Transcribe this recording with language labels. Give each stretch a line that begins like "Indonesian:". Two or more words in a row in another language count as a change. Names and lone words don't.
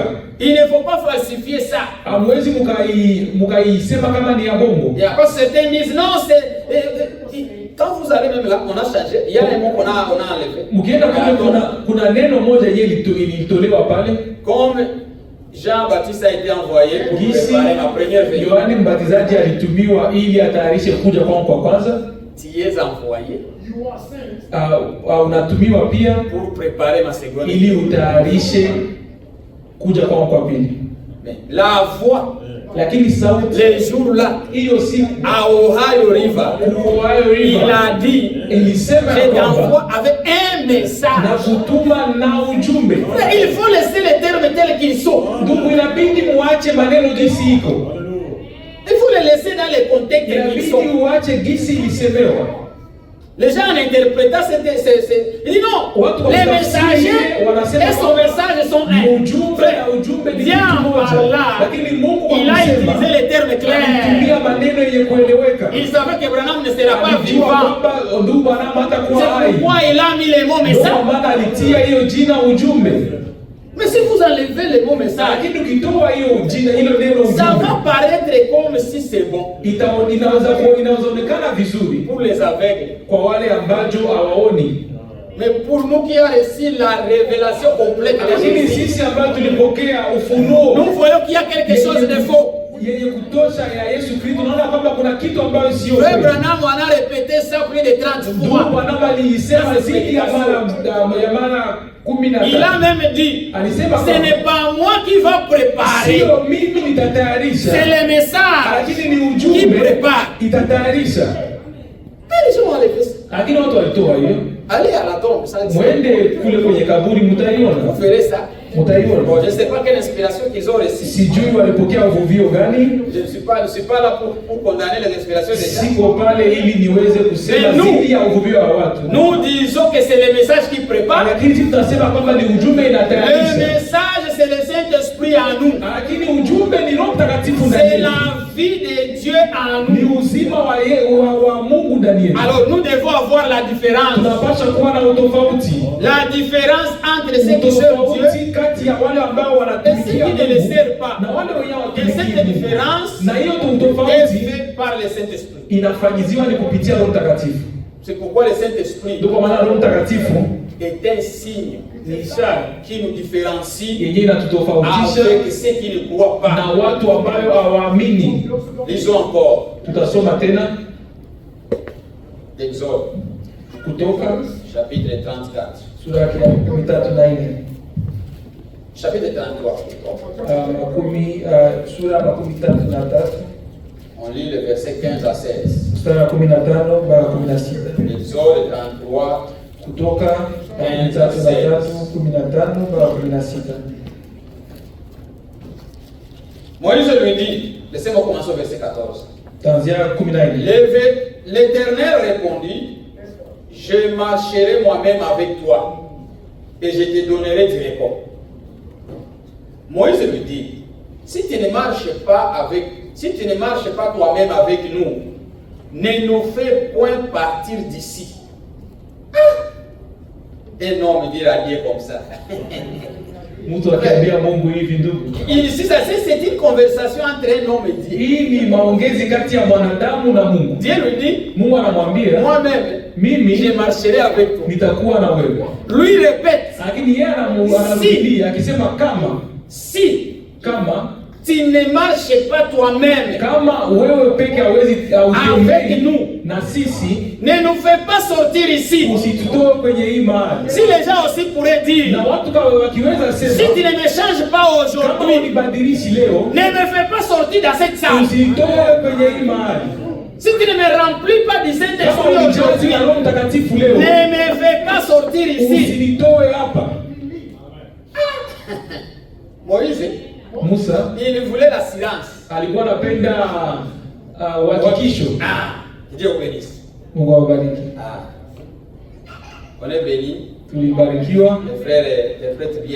French: Il ne faut pas falsifier ça.
Swahili: Hamwezi mukaisema kama ni ya bongo.
French: Il y a pas certains disent non, quand vous allez même là, on a changé. Il y a un mot qu'on a enlevé.
Swahili: Mkienda kule kuna neno moja yenye ilitolewa pale.
French: Comme Jean-Baptiste a été envoyé pour
Swahili: Gisi
French: préparer ma première venue.
Swahili: Yohane Mbatizaji alitumiwa ili atayarishe kuja kwangu kwa kwanza.
French: Tu es envoyé
Swahili: Unatumiwa pia
French: pour préparer ma seconde
Swahili: ili
French: venue.
Swahili: utayarishe kuja kwangu kwa pili.
French: Mais la voix,
Swahili: Lakini sauti
French: les jours-là,
Swahili: hiyo siku
French: à Ohio River, Ohio il River a dit,
Swahili: ilisema ya
French: je
Swahili: kwamba
French: t'envoie avec un
Swahili: na
French: message.
Swahili: kutuma na ujumbe.
French: Mais il faut laisser les termes tels qu'ils sont.
Swahili: Ndugu, inabidi muache maneno jinsi iko,
French: Il faut les laisser dans les contextes qu'ils
Swahili: inabidi
French: sont.
Swahili: uache jinsi ilisemewa.
French: Les gens en interprétant, il dit non,
Swahili: Watu
French: les
Swahili: watafsiri,
French: messagers
Swahili: wanasema
French: et son message sont
Swahili: ujumbe
French: un.
Swahili: na ujumbe ni
French: Viens
Swahili: kitu
French: par
Swahili: moja,
French: là.
Swahili: lakini Mungu
French: Il a
Swahili: akusema
French: utilisé les termes clairs.
Swahili: alitumia maneno yenye kueleweka.
French: Il savait que Branham ne sera pas
Swahili: Alijua
French: vivant.
Swahili: kwamba ndugu Branham hatakuwa
French: C'est
Swahili: hai,
French: pourquoi il a mis les mots
Swahili: ndio
French: message.
Swahili: maana alitia hiyo jina ujumbe.
French: Mais si vous enlevez les mots message,
Swahili: Lakini ukitoa hiyo jina, hilo neno
French: ça
Swahili: ujumbe,
French: va paraître comme si c'est bon
Swahili: inawezaonekana vizuri
French: pour les aveugles.
Swahili: kwa wale ambacho hawaoni.
French: Mais pour nous qui avons reçu la révélation complète de
Swahili: Lakini
French: Jésus,
Swahili: sisi ambao tulipokea ufunuo
French: nous voyons qu'il y a quelque chose de faux.
Swahili: yenye kutosha ya Yesu Kristo, naona kwamba kuna kitu ambayo sio
French: Frère
Swahili: kweli.
French: Branham en a répété ça plus de 30
Swahili: Ndugu
French: fois.
Swahili: Branham aliisema zaidi ya mara 15.
French: Il a même dit,
Swahili: Alisema
French: ce
Swahili: kwamba
French: n'est pas moi qui va préparer,
Swahili: sio mimi nitatayarisha,
French: c'est le message
Swahili: lakini ni
French: qui
Swahili: ujumbe
French: prépare.
Swahili: itatayarisha.
French: Mais les gens ont fait ça.
Swahili: Lakini watu walitoa hiyo,
French: Allez à la tombe, ça dit.
Swahili: mwende kule kwenye kaburi,
French: Vous
Swahili: mtaiona,
French: verrez ça. Bon,
Swahili: mtaiona.
French: je ne sais pas quelle inspiration qu'ils ont reçue.
Swahili: Sijui walipokea uvuvio gani,
French: Je ne suis pas là pour condamner les inspirations des gens.
Swahili: siko pale ili niweze kusema
French: Mais nous-
Swahili: zidi ya uvuvio wa watu.
French: Nous disons que c'est le message qui prépare.
Swahili: Lakini sisi tunasema kwamba ni ujumbe
French: Le
Swahili: inatayarisha.
French: message, c'est le Saint-Esprit en nous.
Swahili: Lakini ujumbe ni Roho Mtakatifu ndani
French: C'est
Swahili: yetu.
French: la vie de Dieu en
Swahili: Ni
French: nous.
Swahili: uzima wa Mungu ndani yetu.
French: Alors nous devons avoir la différence.
Swahili: Tunapaswa kuwa na utofauti.
French: La différence entre ceux qui servent Dieu
Swahili: Utofauti kati ya wale ambao
French: et
Swahili: wanatumikia
French: ceux qui ne le
Swahili: Mungu
French: servent pas.
Swahili: na wale wenye
French: Et cette
Swahili: hawatumikii Mungu.
French: différence
Swahili: Na hiyo
French: est
Swahili: utofauti
French: faite par le Saint-Esprit.
Swahili: inafanyiziwa ni kupitia Roho Mtakatifu.
French: C'est pourquoi le Saint-Esprit
Swahili: Ndio kwa maana Roho Mtakatifu
French: est un signe qui nous différencie
Swahili: yenyewe inatutofautisha
French: avec ceux qui ne croient
Swahili: na
French: pas.
Swahili: watu ambayo hawaamini.
French: Lisons encore
Swahili: Tutasoma tena
French: Exode,
Swahili: Kutoka
French: chapitre 34.
Swahili: sura ya 13.
French: Chapitre 33.
Swahili: Sura ya 13.
French: On lit le verset 15 à 16.
Swahili: Mstari wa 15 mpaka 16.
French: Exode 33.
Swahili: Kutoka 13:15 mpaka 16.
French: Moïse lui dit, laissez-moi commencer au verset 14.
Swahili: Tanzia 14.
French: L'Éternel répondit, je marcherai moi-même avec toi et je te donnerai du repos. Moïse lui dit, si tu ne marches pas toi-même avec nous, ne nous fais point partir d'ici. Un homme dit à Dieu comme ça.
Swahili: Mtu akiambia Mungu hivi, ndugu,
French: Ici, c'est une conversation entre un homme et Dieu.
Swahili: hii ni maongezi kati ya mwanadamu na Mungu.
French: Dieu lui dit,
Swahili: Mungu anamwambia
French: moi-même,
Swahili: mimi
French: je marcherai avec toi.
Swahili: nitakuwa na wewe,
French: Lui répète,
Swahili: lakini yeye anarudia akisema
French: si
Swahili: kama
French: tu ne marches pas toi-même,
Swahili: kama wewe peke hauwezi
French: avec nous,
Swahili: na sisi,
French: ne nous fais pas sortir ici.
Swahili: usitutoe kwenye hii mahali.
French: Si les gens aussi pourraient dire,
Swahili: Na watu kama wakiweza
French: si
Swahili: sema
French: tu ne me changes pas
Swahili: kama
French: aujourd'hui,
Swahili: unibadilishi leo,
French: ne me fais pas sortir dans cette salle.
Swahili: usitoe kwenye hii mahali.
French: Si tu ne me remplis pas du
Swahili: Kama
French: Saint-Esprit
Swahili: unijazi
French: aujourd'hui,
Swahili: na Roho Mtakatifu leo,
French: ne me fais pas sortir ici.
Swahili: usinitoe hapa.
French: Moïse,
Swahili: Musa
French: il voulait la silence.
Swahili: alikuwa anapenda uhakikisho.
French: Dieu bénisse.
Swahili: Mungu awabariki.
French: On est béni.
Swahili: Tulibarikiwa,
French: Les frères interprètent bien.